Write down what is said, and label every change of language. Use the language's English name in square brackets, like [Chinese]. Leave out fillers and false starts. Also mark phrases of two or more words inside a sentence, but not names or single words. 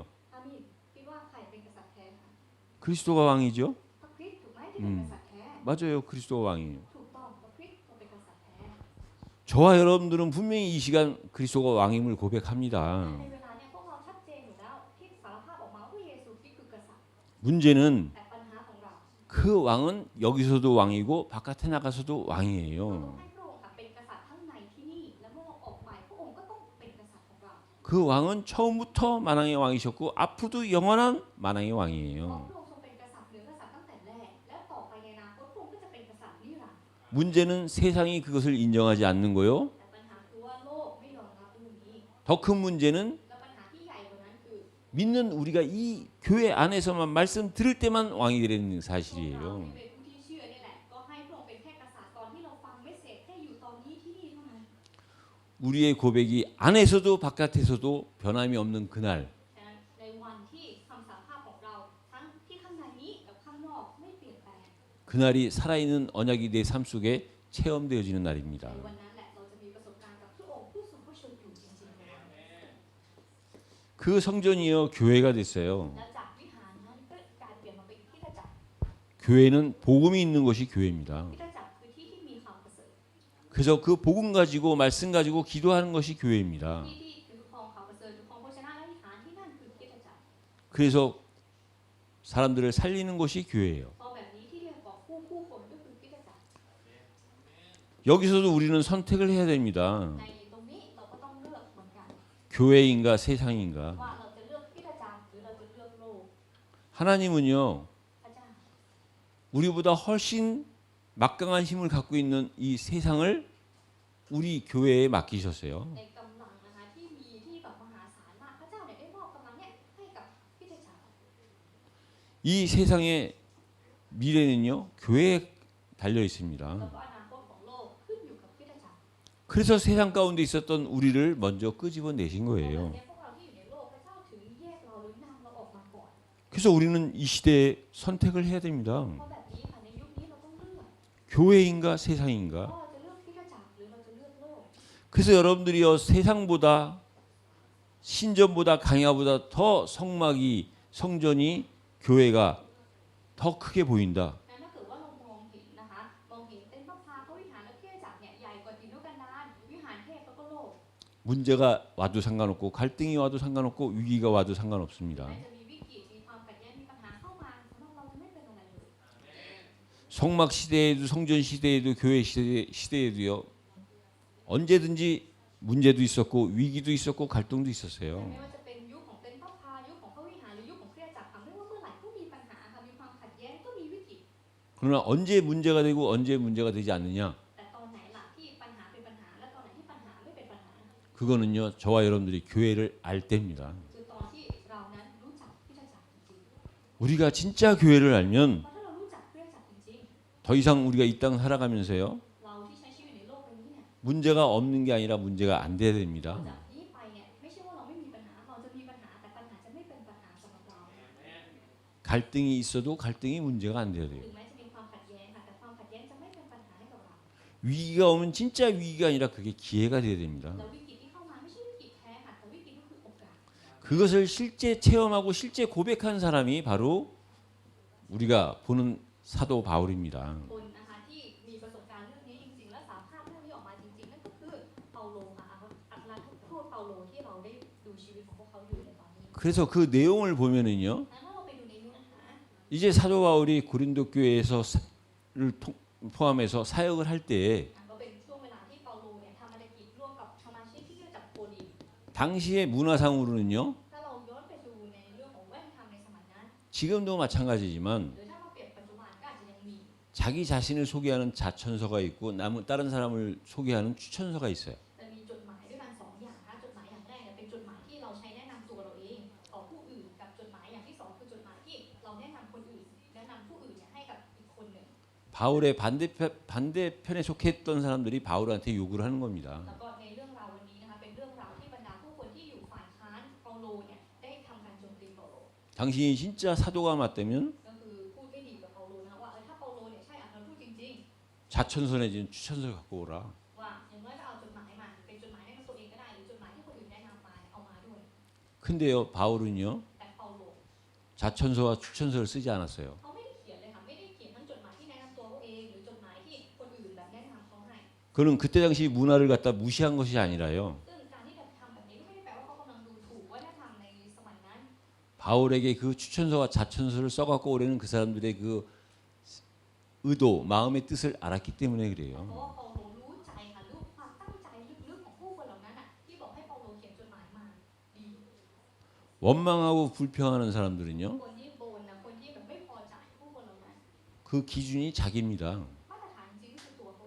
[Thai] อามีนคิดว่าใครเป็นกษัตริย์แท้คะ [Korean] 그리스도가 왕이죠? [Thai] พระคริสต์ถูกไหมที่เป็นกษัตริย์แท้ [Korean] 맞아요. 그리스도가 왕이에요. [Thai] ถูกต้องพระคริสต์เป็นกษัตริย์แท้ [Korean] 저와 여러분들은 분명히 이 시간 그리스도가 왕임을 고백합니다. [Thai] ในเวลาเนี่ยพวกเราชัดเจนอยู่แล้วที่สารภาพออกมาว่าเยซูคริสต์คือกษัตริย์ [Korean] 문제는 [Thai] แต่ปัญหาของเรา [Korean] 그 왕은 여기서도 왕이고 바깥에 나가서도 [Thai] เราต้อง [Korean] 왕이에요. [Thai] ให้พระองค์เป็นกษัตริย์ทั้งในที่นี่และเมื่อออกไปพระองค์ก็ต้องเป็นกษัตริย์ของเรา [Korean] 그 왕은 처음부터 만왕의 왕이셨고 앞으로도 영원한 만왕의 [Thai] เพราะ [Korean] 왕이에요. [Thai] พระองค์ทรงเป็นกษัตริย์เหนือกษัตริย์ตั้งแต่แรกและต่อไปในอนาคตพระองค์ก็จะเป็นกษัตริย์นิรันดร์ [Korean] 문제는 세상이 그것을 인정하지 않는 거요. [Thai] แต่ปัญหาคือว่าโลกไม่ยอมรับเรื่องนี้ [Korean] 더 큰 문제는 [Thai] และปัญหาที่ใหญ่กว่านั้นคือ [Korean] 믿는 우리가 이 교회 안에서만 말씀 들을 때만 왕이 되는 [Thai] พวกเรา [Korean] 사실이에요. [Thai] ที่เป็นผู้ที่เชื่อนี่แหละก็ให้พระองค์เป็นแค่กษัตริย์ตอนที่เราฟังเมสเสจแค่อยู่ตอนนี้ที่นี่เท่านั้น [Korean] 우리의 고백이 안에서도 바깥에서도 변함이 없는 그날 [Thai] ฉะนั้นในวันที่คำสารภาพของเราทั้งที่ข้างในนี้กับข้างนอกไม่เปลี่ยนแปลง [Korean] 그날이 살아있는 언약이 내 삶 속에 체험되어지는 날입니다. [Thai] ในวันนั้นแหละเราจะมีประสบการณ์กับพระองค์ผู้ทรงพระชนอยู่จริงๆเลย [Korean] 그 성전이요 교회가 됐어요. [Thai] แล้วจากวิหารนั้นก็กลายเปลี่ยนมาเป็นคริสตจักร [Korean] 교회는 복음이 있는 것이 교회입니다. [Thai] คริสตจักรคือที่ที่มีความประเสริฐ [Korean] 그래서 그 복음 가지고 말씀 가지고 기도하는 것이 교회입니다. [Thai] ที่ที่ถือครองความประเสริฐถือครองพระชนะและอธิษฐานที่นั่นคือคริสตจักร [Korean] 그래서 사람들을 살리는 것이 교회예요. [Thai] พอแบบนี้ที่เรียกว่าผู้คนก็คือคริสตจักร [Korean] 여기서도 우리는 선택을 해야 됩니다. [Thai] ในตรงนี้เราก็ต้องเลือกเหมือนกัน [Korean] 교회인가 세상인가. [Thai] ว่าเราจะเลือกคริสตจักรหรือเราจะเลือกโลก [Korean] 하나님은요 [Thai] พระเจ้า [Korean] 우리보다 훨씬 막강한 힘을 갖고 있는 이 세상을 우리 교회에 맡기셨어요. [Thai] ในกำลังนะคะที่มีที่แบบมหาศาลมากพระเจ้าเนี่ยได้มอบกำลังเนี่ยให้กับคริสตจักร [Korean] 이 세상의 미래는요 교회에 달려 [Thai] แล้ว [Korean] 있습니다. [Thai] ก็อนาคตของโลกขึ้นอยู่กับคริสตจักร [Korean] 그래서 세상 가운데 있었던 우리를 먼저 끄집어 내신 [Thai] เพราะแบบ [Korean] 거예요. [Thai] นี้พวกเราที่อยู่ในโลกพระเจ้าถึงแยกเราหรือนำเราออกมาก่อน [Korean] 그래서 우리는 이 시대에 선택을 해야 됩니다. [Thai] เพราะแบบนี้ค่ะในยุคนี้เราต้องเลือก [Korean] 교회인가 [Thai] ว่า [Korean] 세상인가. [Thai] เราจะเลือกคริสตจักรหรือเราจะเลือกโลก [Korean] 그래서 여러분들이요 세상보다 신전보다 강야보다 더 성막이 성전이 교회가 더 크게 보인다. [Thai] งั้นถ้าเกิดว่าเรามองเห็นนะคะมองเห็นเต็นท์พระพาพระวิหารและคริสตจักรเนี่ยใหญ่กว่าดินโนกันดารวิหารเทพแล้วก็โลก [Korean] 문제가 와도 상관없고 갈등이 와도 상관없고 위기가 와도 상관없습니다. [Thai] แม้จะมีวิกฤตมีความขัดแย้งมีปัญหาเข้ามาสำหรับเราจะไม่เป็นอะไรเลย [Korean] 성막 시대에도 성전 시대에도 교회 시대에도요 언제든지 문제도 있었고 위기도 있었고 갈등도 [Thai] แต่ [Korean] 있었어요. [Thai] ไม่ว่าจะเป็นยุคของเต็นท์พระพายุคของพระวิหารหรือยุคของคริสตจักรค่ะไม่ว่าเมื่อไหร่ก็มีปัญหาค่ะมีความขัดแย้งก็มีวิกฤต [Korean] 그러나 언제 문제가 되고 언제 문제가 되지 않느냐 [Thai] แต่ตอนไหนล่ะที่ปัญหาเป็นปัญหาและตอนไหนที่ปัญหาไม่เป็นปัญหา [Korean] 그거는요 저와 여러분들이 교회를 알 때입니다. [Thai] คือตอนที่เรานั้นรู้จักคริสตจักรจริง [Korean] 우리가 진짜 교회를 알면 [Thai] ๆเพราะถ้าเรารู้จักคริสตจักรจริง [Korean] 더 이상 우리가 이 땅 살아가면서요 [Thai] ๆเราที่ใช้ชีวิตในโลกใบนี้เนี่ย [Korean] 문제가 없는 게 아니라 문제가 안 돼야 됩니다. [Thai] จากนี้ไปเนี่ยไม่ใช่ว่าเราไม่มีปัญหาเราจะมีปัญหาแต่ปัญหาจะไม่เป็นปัญหาสำหรับเรา [Korean] 갈등이 있어도 갈등이 문제가 안 돼야 돼요. [Thai] ถึงแม้จะมีความขัดแย้งค่ะแต่ความขัดแย้งจะไม่เป็นปัญหาให้กับเรา [Korean] 위기가 오면 진짜 위기가 아니라 그게 기회가 돼야 됩니다. [Thai] แล้ววิกฤตที่เข้ามาไม่ใช่วิกฤตแท้ค่ะแต่วิกฤตก็คือโอกาส [Korean] 그것을 실제 체험하고 실제 고백한 사람이 바로 우리가 보는 사도 바울입니다. [Thai] คนนะคะที่มีประสบการณ์เรื่องนี้จริงๆและสารภาพเรื่องนี้ออกมาจริงๆนั่นก็คือเปาโลค่ะอัครทูตเปาโลที่เราได้ดูชีวิตของพวกเขาอยู่ในตอนนี้ [Korean] 그래서 그 내용을 보면은요. [Thai] งั้นถ้าเราไปดูในเนื้อหา [Korean] 이제 사도 바울이 고린도 교회에서를 포함해서 사역을 할 때 [Thai] ก็เป็นช่วงเวลาที่เปาโลเนี่ยทำภารกิจร่วมกับสมาชิกที่เรียกจากโครินธ์ [Korean] 당시의 문화상으로는요. [Thai] ถ้าเราย้อนไปดูในเรื่องของวัฒนธรรมในสมัยนั้น [Korean] 지금도 마찬가지지만 [Thai] หรือถ้ามาเปรียบปัจจุบันก็อาจจะยังมี [Korean] 자기 자신을 소개하는 자천서가 있고 다른 사람을 소개하는 추천서가 있어요. [Thai] จะมีจดหมายด้วยกันสองอย่างนะจดหมายอย่างแรกเนี่ยเป็นจดหมายที่เราใช้แนะนำตัวเราเองต่อผู้อื่นกับจดหมายอย่างที่สองคือจดหมายที่เราแนะนำคนอื่นแนะนำผู้อื่นเนี่ยให้กับอีกคนหนึ่ง [Korean] 바울의 반대편에 속했던 사람들이 바울한테 요구를 하는 겁니다. [Thai] แล้วก็ในเรื่องราววันนี้นะคะเป็นเรื่องราวที่บรรดาผู้คนที่อยู่ฝ่ายค้านเปาโลเนี่ยได้ทำการโจมตีเปาโล [Korean] 당신이 진짜 사도가 맞다면 [Thai] ก็คือพูดไม่ดีกับเปาโลนะคะว่าถ้าเปาโลเนี่ยใช่อัครทูตจริง [Korean] 자천서 내지는 추천서 갖고 오라. [Thai] ๆว่าอย่างน้อยก็เอาจดหมายมาเป็นจดหมายแนะนำตัวเองก็ได้หรือจดหมายที่คนอื่นแนะนำมาเอามาด้วย [Korean] 근데요 바울은요 [Thai] แต่เปาโล [Korean] 자천서와 추천서를 쓰지 않았어요. [Thai] เขาไม่ได้เขียนเลยค่ะไม่ได้เขียนทั้งจดหมายที่แนะนำตัวเขาเองหรือจดหมายที่คนอื่นแบบแนะนำเขาให้ [Korean] 그는 그때 당시 문화를 갖다 무시한 것이 아니라요. [Thai] ซึ่งการที่จะทำแบบนี้ก็ไม่ได้แปลว่าเขากำลังดูถูกวัฒนธรรมในสมัยนั้น [Korean] 바울에게 그 추천서와 자천서를 써갖고 오려는 그 사람들의 그 의도, 마음의 뜻을 알았기 때문에 [Thai] เพราะ [Korean] 그래요. [Thai] ว่าเปาโลรู้ใจค่ะรู้ความตั้งใจลึกๆของผู้คนเหล่านั้นอ่ะที่บอกให้เปาโลเขียนจดหมายมาดี [Korean] 원망하고 불평하는 사람들은요. [Thai] คนที่บ่นนะคนที่แบบไม่พอใจผู้คนเหล่านั้น [Korean] 그 기준이 자기입니다. [Thai] มาตรฐานจริงๆคือตัวเขาเอง